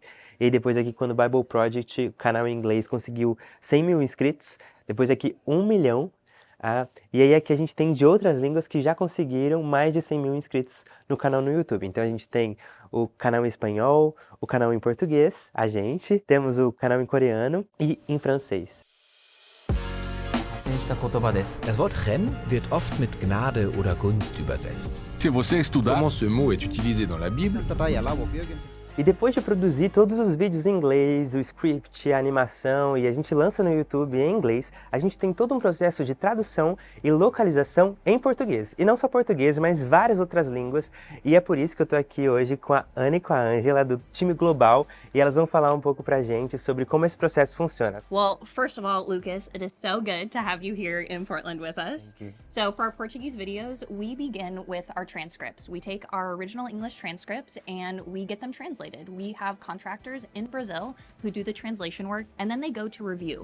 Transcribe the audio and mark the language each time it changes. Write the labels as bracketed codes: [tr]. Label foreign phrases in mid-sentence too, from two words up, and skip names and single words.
[pt] E aí depois aqui, quando o BibleProject, o canal em inglês, conseguiu 100 mil inscritos, depois aqui 1 milhão, e aí aqui a gente tem de outras línguas que já conseguiram mais de 100 mil inscritos no canal no YouTube. Então a gente tem o canal em espanhol, o canal em português, a gente, temos o canal em coreano e em francês. [de] Das Wort Rennen wird oft mit Gnade oder Gunst übersetzt. [pt] Se você estudar [fr] comment ce mot est utilisé dans la Bible, [pt] E depois de produzir todos os vídeos em inglês, o script, a animação, e a gente lança no YouTube em inglês, a gente tem todo um processo de tradução e localização em português. E não só português, mas várias outras línguas. E é por isso que eu tô aqui hoje com a Ana e com a Ângela, do time global, e elas vão falar um pouco pra gente sobre como esse processo funciona. [en] Well, first of all, Lucas, it is so good to have you here in Portland with us. Thank you. So for our Portuguese videos, we begin with our transcripts. We take our original English transcripts and we get them translated. We have contractors in Brazil who do the translation work, and then they go to review.